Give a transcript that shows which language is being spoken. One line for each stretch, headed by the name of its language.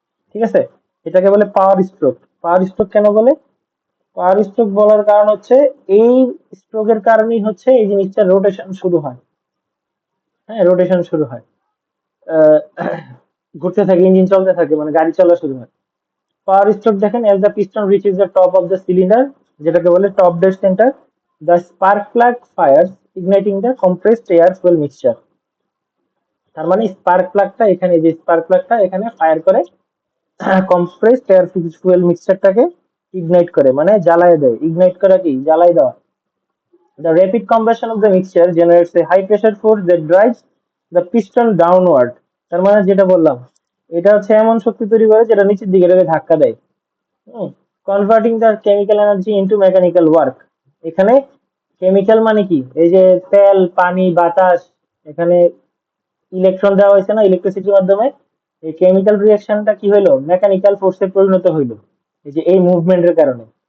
Bangla: ঠিক আছে, এটাকে বলে পাওয়ার স্ট্রোক। পাওয়ার স্ট্রোক কেন বলে? পাওয়ার স্ট্রোক বলার কারণ হচ্ছে এই স্ট্রোকের কারণেই হচ্ছে এই জিনিসটা রোটেশন শুরু হয়। হ্যাঁ, রোটেশন শুরু হয়, আহ, ঘুরতে থাকে, ইঞ্জিন চলতে থাকে, মানে গাড়ি চলা শুরু হয়। পাওয়ার স্ট্রোক দেখেন,
English: as the piston reaches the top of the cylinder,
Bangla: যেটাকে বলে top dead centre,
English: the spark plug fires, igniting the compressed air fuel mixture।
Bangla: তার মানে স্পার্ক প্লাগটা এখানে, যে স্পার্ক প্লাগটা এখানে ফায়ার করে কম্প্রেসড এয়ার ফুয়েল মিক্সচারটাকে ইগনাইট করে, মানে জ্বালায় দেয়। ইগনাইট করা কি, জ্বালাই দেওয়া।
English: The rapid combustion of the mixture generates a high pressure force that drives the piston downward।
Bangla: তার মানে যেটা বললাম, এটা হচ্ছে এমন শক্তি তৈরি করে যেটা নিচের দিকে এটাকে ধাক্কা দেয়।
English: Converting the chemical energy into mechanical work.
Bangla: এখানে কেমিক্যাল মানে কি, এই যে তেল, পানি, বাতাস, এখানে ইলেকট্রন দেওয়া হয়েছে না ইলেকট্রিসিটির মাধ্যমে, এই কেমিক্যাল রিঅ্যাকশনটা কি হইলো, মেকানিক্যাল ফোর্সে পরিণত হইলো এই যে এই মুভমেন্টের কারণে।